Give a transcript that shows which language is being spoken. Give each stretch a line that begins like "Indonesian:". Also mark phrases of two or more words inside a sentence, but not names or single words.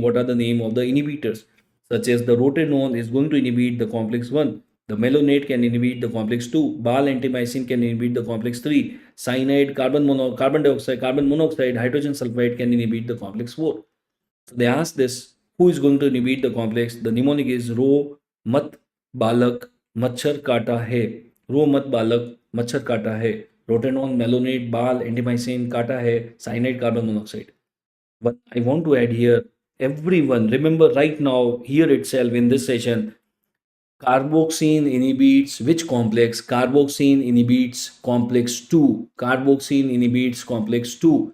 English: What are the name of the inhibitors? Such as the rotenone is going to inhibit the complex 1. The malonate can inhibit the complex 2. Bal antimycin can inhibit the complex 3. Cyanide, carbon dioxide, carbon monoxide, hydrogen sulfide can inhibit the complex 4. So they ask this, who is going to inhibit the complex? The mnemonic is
Hindi: रो मत बालक मच्छर काटा है. रो मत बालक मच्छर काटा है.
English: Rotenone, malonate, bal, antimycin,
Hindi: काटा है,
English: cyanide, carbon monoxide. But I want to add here, everyone remember right now here itself in this session, carboxyl inhibits which complex? Carboxyl inhibits complex 2. Carboxyl inhibits complex 2.